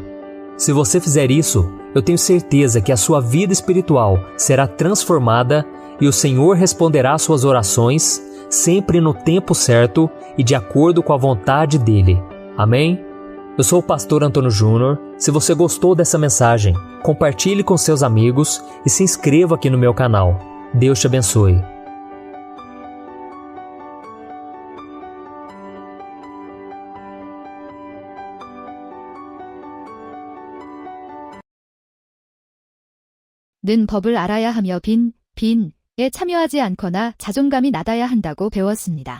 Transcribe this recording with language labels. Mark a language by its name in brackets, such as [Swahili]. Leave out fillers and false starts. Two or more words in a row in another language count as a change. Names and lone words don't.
[Portuguese] Se você fizer isso, eu tenho certeza que a sua vida espiritual será transformada e o Senhor responderá às suas orações, sempre no tempo certo e de acordo com a vontade dele. Amém? Eu sou o pastor Antônio Júnior. Se você gostou dessa mensagem, compartilhe com seus amigos e se inscreva aqui no meu canal. Deus te abençoe. [Korean] 는 법을 알아야 하며 빈에 참여하지 않거나 자존감이 낮아야 한다고 배웠습니다.